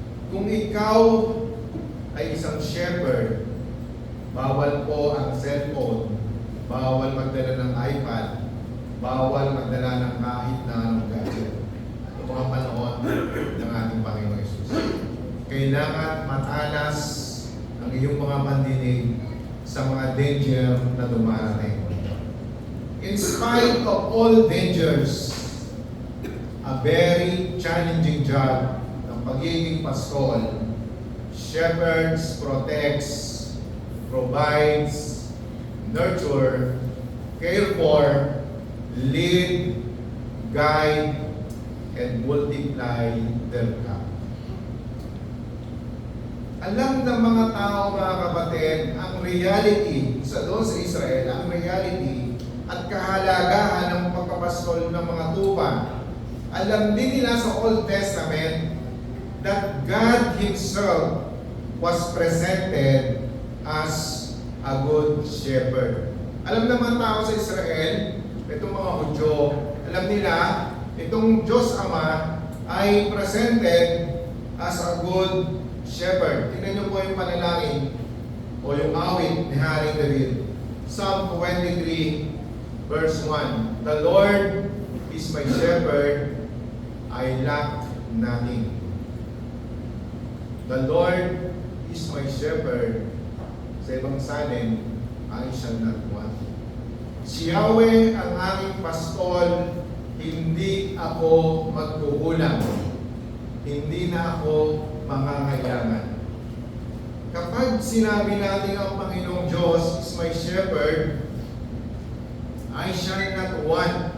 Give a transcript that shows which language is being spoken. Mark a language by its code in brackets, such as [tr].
[tl] Kung ikaw ay isang shepherd, bawal po ang cellphone, bawal magdala ng iPad, bawal magdala ng kahit na anong gadget. Ito mga panahon ng ating Panginoon Jesus. Kailangan matalas ang iyong mga pandinig sa mga danger na dumarating. [en] In spite of all dangers, a very challenging job [tl] ng pagiging pastol. [en] Shepherds protects, provides, nurture, care for, lead, guide, and multiply their camp. [tl] Alam ng mga tao, mga kapatid, ang reality doon sa Israel, ang reality at kahalagahan ng pagpapastol ng mga tupa. Alam din nila sa [en] Old Testament that God Himself was presented as a good shepherd. [tl] Alam naman tao sa Israel, itong mga Hudyo, alam nila, itong Diyos Ama ay [en] presented as a good shepherd. [tl] Tingnan niyo po yung panalangin o yung awit ni Haring David. [en] Psalm 23 verse 1. The Lord is my shepherd, I lack nothing. The Lord is my shepherd. [tl] Sa ibang salin, [en] I shall not want. [tl] Si Yahweh ang aking pastol, hindi ako magkukulang. Hindi na ako mangangailangan. Kapag sinabi natin ang Panginoong Diyos [en] is my shepherd, I shall not want.